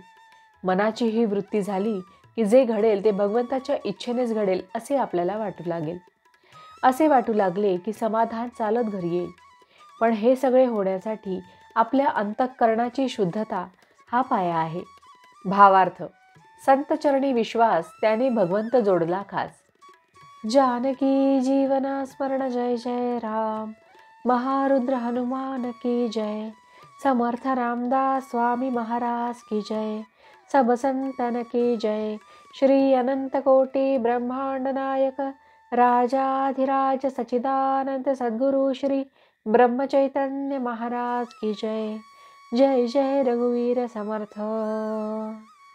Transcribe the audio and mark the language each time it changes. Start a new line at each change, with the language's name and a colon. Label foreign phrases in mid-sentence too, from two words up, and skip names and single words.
Marathi: मनाची ही वृत्ती झाली की जे घडेल ते भगवंताच्या इच्छेनेच घडेल असे आपल्याला वाटू लागेल. असे वाटू लागले की समाधान चालत घरी येईल. पण हे सगळे होण्यासाठी आपल्या अंतःकरणाची शुद्धता हा पाया आहे. भावार्थ. संतचरणी विश्वास त्याने भगवंत जोडला खास. जानकी जीवन स्मरण जय जय राम.
Hindi: महारुद्र हनुमान की जय. समर्थ रामदास स्वामी महाराज की जय. सब संतन की जय. श्री अनंत कोटि ब्रह्मांड नायक राजाधिराज सच्चिदानंद सद्गुरु श्री ब्रह्मचैतन्य महाराज की जय.
Marathi: जय जय रघुवीर समर्थ.